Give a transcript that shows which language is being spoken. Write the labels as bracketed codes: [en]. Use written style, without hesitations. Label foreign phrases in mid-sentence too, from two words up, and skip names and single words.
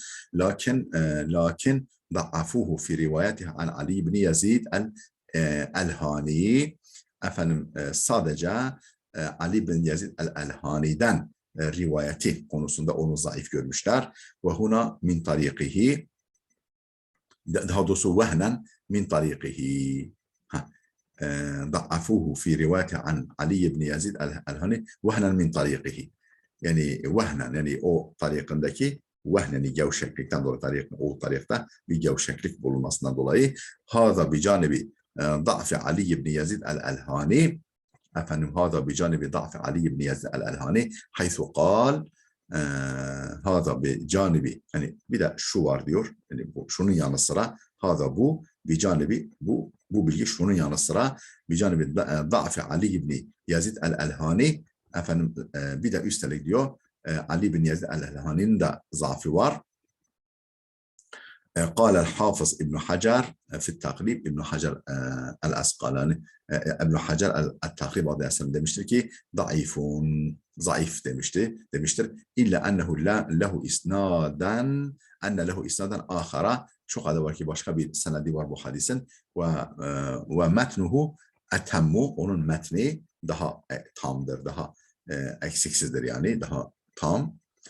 [ar] لكن ضعفوه في روايته عن علي بن يزيد الألهاني. [tr] Efendim sadece Ali bin Yazid el-Elhani'den rivayeti konusunda onu zayıf görmüşler. [ar] وهنا من طريقه, [tr] daha doğrusu [ar] وهنا من طريقه. ضعفوه في رواية عن علي بن يزيد الهني وهنا من طريقه. [tr] Yani vehnen yani o tarikindeki vehneni gevşeklikten dolayı o tarikte bir gevşeklik bulunmasından dolayı [ar] هذا بجانب ضعف علي بن يزيد الألهاني. [tr] Efendim [ar] هذا بجانب ضعف علي بن يزيد الألهاني حيث قال هذا بجانب, [tr] yani bir de şu var diyor, yani bu, şunun yanı sıra hâzâ bu [ar] بجانب, [tr] bu bilgi şunun yanı sıra [ar] بجانب ضعف [tr] Ali ibn Yazid el-Elhani. Efendim bir de üstelik diyor Ali ibn Yazid el-Elhani'nin de zaafı var. [ar] قال الحافظ ابن حجر في التقريب, [tr] İbn Hacer el-Asqalani, İbn Hacer el-Takrib adlı eserinde demiştir ki zayıf demiştir. [ar] إلا أنه له إسنادا آخر. [tr] Şu kadar var ki başka bir senedi var bu hadisin ve [ar] متنه أتم, [tr] onun metni daha tamdır, daha eksiksizdir, yani daha tam.